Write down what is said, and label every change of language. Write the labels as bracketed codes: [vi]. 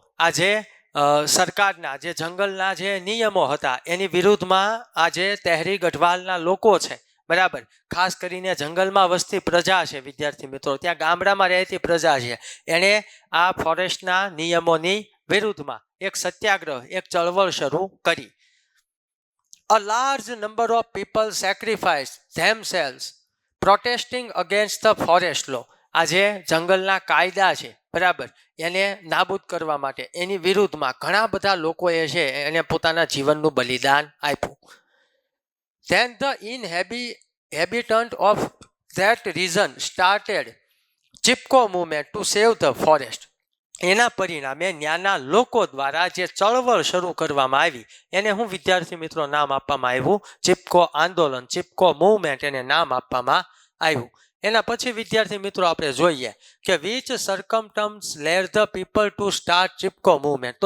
[gu] આ જે સરકારના જે જંગલના જે નિયમો હતા એની વિરુદ્ધમાં આ જે તહેરી ગઢવાલના લોકો છે, બરાબર, ખાસ કરીને જંગલમાં વસતી પ્રજા છે વિદ્યાર્થી મિત્રો, ત્યાં ગામડામાં રહેતી પ્રજા છે, એણે આ ફોરેસ્ટના નિયમોની વિરુદ્ધમાં એક સત્યાગ્રહ, એક ચળવળ શરૂ કરી. [en] A large number of people sacrificed themselves protesting against the forest law. [gu] આ જે જંગલના કાયદા છે, બરાબર, એને નાબૂદ કરવા માટે એની વિરુદ્ધમાં ઘણા બધા લોકોએ છે એને પોતાના જીવનનું બલિદાન આપ્યું. [en] Then the inhabitant of that region started Chipko movement to save the forest. [gu] એના પરિણામે ત્યાંના લોકો દ્વારા જે ચળવળ શરૂ કરવામાં આવી એને હું વિદ્યાર્થી મિત્રો નામ આપવામાં આવ્યું ચિપકો આંદોલન, ચિપકો મૂવમેન્ટ એને નામ આપવામાં આવ્યું. એના પછી વિદ્યાર્થી મિત્રો આપણે જોઈએ કે [en] Which circumstance led the people to start Chipko movement.